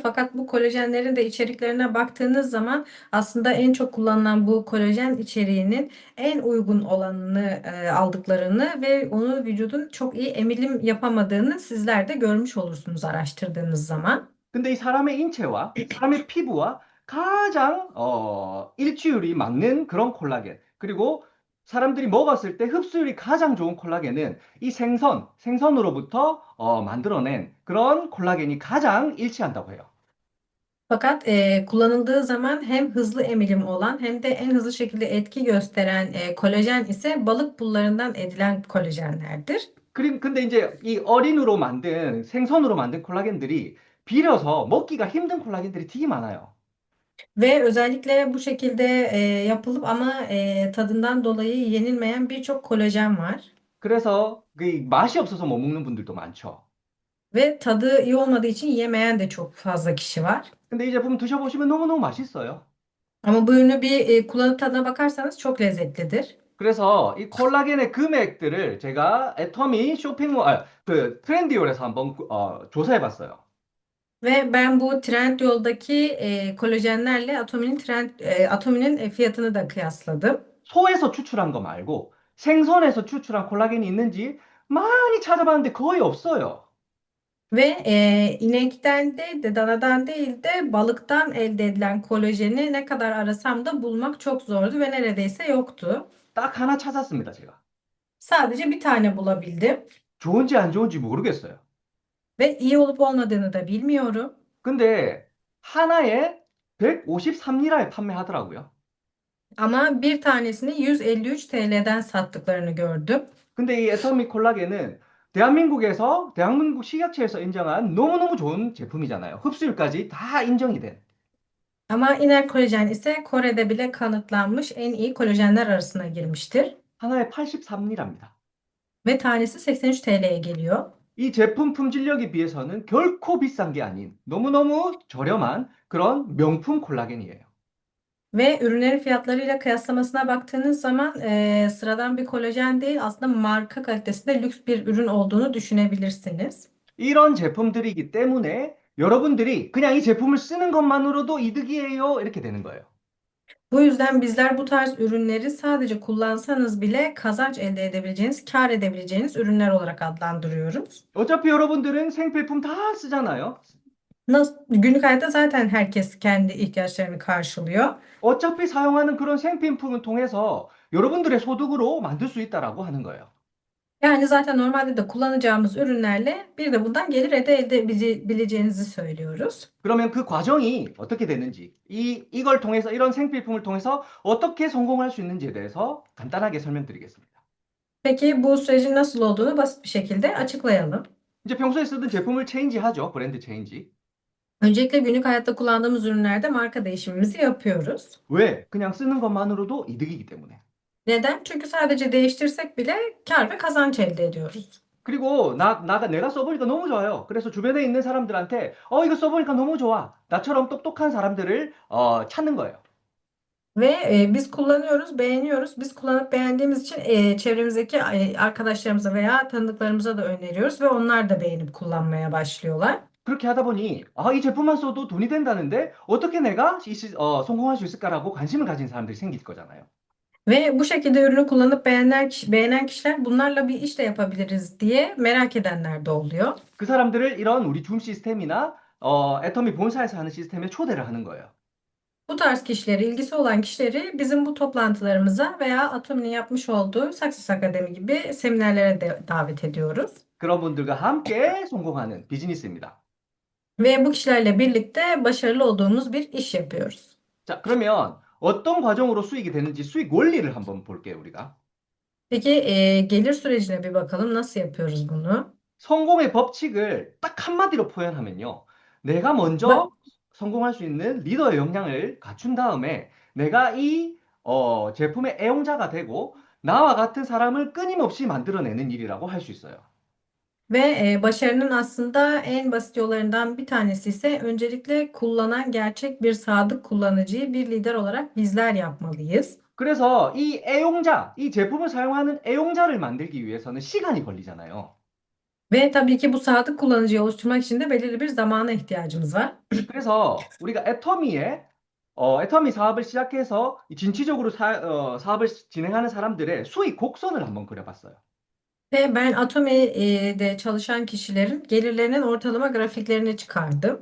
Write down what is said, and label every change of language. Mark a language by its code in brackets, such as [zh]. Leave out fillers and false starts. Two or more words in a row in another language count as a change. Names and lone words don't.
[tr] Fakat bu kolajenlerin de içeriklerine baktığınız zaman aslında en çok kullanılan bu kolajen içeriğinin en uygun olanını aldıklarını ve onu vücudun çok iyi emilim yapamadığını sizler de görmüş olursunuz araştırdığınız zaman. [ko] 근데 이 사람의 인체와 사람의 피부와 가장 일치율이 맞는 그런 콜라겐, 그리고 사람들이 먹었을 때 흡수율이 가장 좋은 콜라겐은 이 생선으로부터 만들어낸 그런 콜라겐이 가장 일치한다고 해요. [tr] Fakat kullanıldığı zaman hem hızlı emilim olan hem de en hızlı şekilde etki gösteren kolajen ise balık pullarından edilen kolajenlerdir. [ko] 근데 이제 이 생선으로 만든 콜라겐들이 비려서 먹기가 힘든 콜라겐들이 되게 많아요. [tr] Ve özellikle bu şekilde yapılıp ama tadından dolayı yenilmeyen birçok kolajen var. [ko] 그래서 그 맛이 없어서 못 먹는 분들도 많죠. [tr] Ve tadı iyi olmadığı için yemeyen de çok fazla kişi var. [ko] 근데 이 제품 드셔보시면 너무너무 맛있어요. [tr] Ama bu ürünü bir kullanıp tadına bakarsanız çok lezzetlidir. [ko] 그래서 이 콜라겐의 금액들을 제가 애터미 그 트렌디올에서 한번 조사해봤어요. [tr] Ve ben bu Trendyol'daki kolajenlerle Atomi'nin fiyatını da kıyasladım. [ko] 소에서 추출한 거 말고 생선에서 추출한 콜라겐이 있는지 많이 찾아봤는데 거의 없어요. [tr] Ve inekten değil de danadan değil de balıktan elde edilen kolajeni ne kadar arasam da bulmak çok zordu ve neredeyse yoktu. [ko] 딱 하나 찾았습니다, 제가. [tr] Sadece bir tane bulabildim [ko] 좋은지 안 좋은지 모르겠어요. [tr] ve iyi olup olmadığını da bilmiyorum. [ko] 근데 하나에 153리라에 판매하더라고요. [tr] Ama bir tanesini 153 TL'den sattıklarını gördüm. [ko] 근데 이 애터미 콜라겐은 대한민국 식약처에서 인정한 너무너무 좋은 제품이잖아요. 흡수율까지 다 인정이 된. [tr] Ama Iner Kolajen ise Kore'de bile kanıtlanmış en iyi kolajenler arasına girmiştir. [ko] 하나에 83리랍니다. [tr] Ve tanesi 83 TL'ye geliyor. [ko] 이 제품 품질력에 비해서는 결코 비싼 게 아닌 너무너무 저렴한 그런 명품 콜라겐이에요. [tr] Ve ürünlerin fiyatlarıyla kıyaslamasına baktığınız zaman sıradan bir kolajen değil, aslında marka kalitesinde lüks bir ürün olduğunu düşünebilirsiniz. [ko] 이런 제품들이기 때문에 여러분들이 그냥 이 제품을 쓰는 것만으로도 이득이에요. 이렇게 되는 거예요. [tr] Bu yüzden bizler bu tarz ürünleri sadece kullansanız bile kazanç elde edebileceğiniz, kâr edebileceğiniz ürünler olarak adlandırıyoruz. [ko] 어차피 여러분들은 생필품 다 쓰잖아요. [tr] Günlük hayatta zaten herkes kendi ihtiyaçlarını karşılıyor. [ko] 어차피 사용하는 그런 생필품을 통해서 여러분들의 소득으로 만들 수 있다라고 하는 거예요. [tr] Yani zaten normalde de kullanacağımız ürünlerle bir de bundan gelir elde edebileceğinizi söylüyoruz. [ko] 그러면 그 과정이 어떻게 되는지, 이걸 통해서, 이런 생필품을 통해서 어떻게 성공할 수 있는지에 대해서 간단하게 설명드리겠습니다. [tr] Peki bu sürecin nasıl olduğunu basit bir şekilde açıklayalım. [ko] 이제 평소에 쓰던 제품을 체인지하죠. [en] brand change. Öncelikle günlük hayatta kullandığımız ürünlerde marka değişimimizi yapıyoruz. [ko] 왜? 그냥 쓰는 것만으로도 이득이기 때문에. [tr] Neden? Çünkü sadece değiştirsek bile kar ve kazanç elde ediyoruz. [ko] 그리고 내가 써보니까 너무 좋아요. 그래서 주변에 있는 사람들한테, 이거 써보니까 너무 좋아. 나처럼 똑똑한 사람들을, 찾는 거예요. [tr] Ve biz kullanıyoruz, beğeniyoruz. Biz kullanıp beğendiğimiz için çevremizdeki arkadaşlarımıza veya tanıdıklarımıza da öneriyoruz ve onlar da beğenip kullanmaya başlıyorlar. [ko] 그렇게 하다 보니, 이 제품만 써도 돈이 된다는데, 어떻게 내가 성공할 수 있을까라고 관심을 가진 사람들이 생길 거잖아요. [tr] Ve bu şekilde ürünü kullanıp beğenen kişiler bunlarla bir iş de yapabiliriz diye merak edenler de oluyor. [ko] 그 사람들을 이런 우리 줌 시스템이나, 애터미 본사에서 하는 시스템에 초대를 하는 거예요. [tr] Bu tarz kişileri, ilgisi olan kişileri bizim bu toplantılarımıza veya Atomi'nin yapmış olduğu Success Akademi gibi seminerlere de davet ediyoruz. [ko] 그런 분들과 함께 성공하는 비즈니스입니다. [tr] Ve bu kişilerle birlikte başarılı olduğumuz bir iş yapıyoruz. [ko] 자, 그러면 어떤 과정으로 수익이 되는지 수익 원리를 한번 볼게요, 우리가. [tr] Peki gelir sürecine bir bakalım. Nasıl yapıyoruz bunu? [ko] 성공의 법칙을 딱 한마디로 표현하면요. 내가 [tr] Ben, [ko] 먼저 성공할 수 있는 리더의 역량을 갖춘 다음에 내가 제품의 애용자가 되고 나와 같은 사람을 끊임없이 만들어내는 일이라고 할 수 있어요. [tr] ve başarının aslında en basit yollarından bir tanesi ise öncelikle kullanan gerçek bir sadık kullanıcıyı bir lider olarak bizler yapmalıyız. [ko] 그래서 이 제품을 사용하는 애용자를 만들기 위해서는 시간이 걸리잖아요. [tr] Ve tabii ki bu sadık kullanıcıyı oluşturmak için de belirli bir zamana ihtiyacımız var. [ko] 그래서 우리가 애터미 사업을 시작해서 진취적으로 사업을 진행하는 사람들의 수익 곡선을 한번 그려봤어요. [tr] Ve ben Atomi'de çalışan kişilerin gelirlerinin ortalama grafiklerini çıkardım.